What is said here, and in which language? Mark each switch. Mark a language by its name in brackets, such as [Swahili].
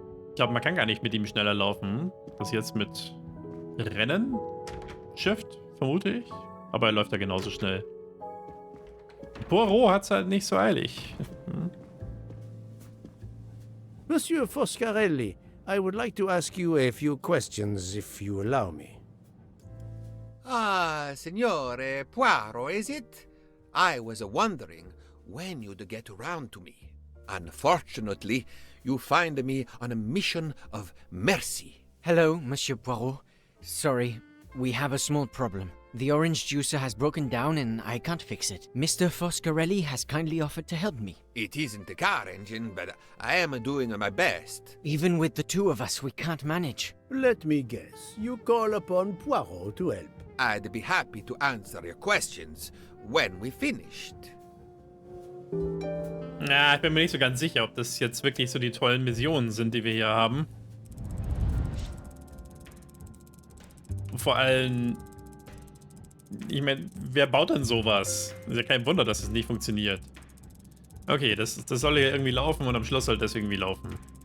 [German] Ich glaube, man kann gar nicht mit ihm schneller laufen. Das jetzt mit Rennen? Shift, vermute ich. Aber er läuft ja genauso schnell. Poirot hat es halt nicht so eilig. [English] Monsieur Foscarelli, I would like to ask you a few questions, if you allow me. Ah, Signore Poirot, is it? I was wondering when you'd get around to me. Unfortunately, you find me on a mission of mercy. Hello, Monsieur Poirot. Sorry, we have a small problem. The orange juicer has broken down and I can't fix it. Mr. Foscarelli has kindly offered to help me. It isn't the car engine, but I am doing my best. Even with the two of us, we can't manage. Let me guess, you call upon Poirot to help. I'd be happy to answer your questions when we finished. [German] Na, ich bin mir nicht so ganz sicher, ob das jetzt wirklich so die tollen Missionen sind, die wir hier haben. Vor allem, ich meine, wer baut denn sowas? Ist ja kein Wunder, dass es nicht funktioniert. Okay, das soll ja irgendwie laufen und am Schluss soll das irgendwie laufen.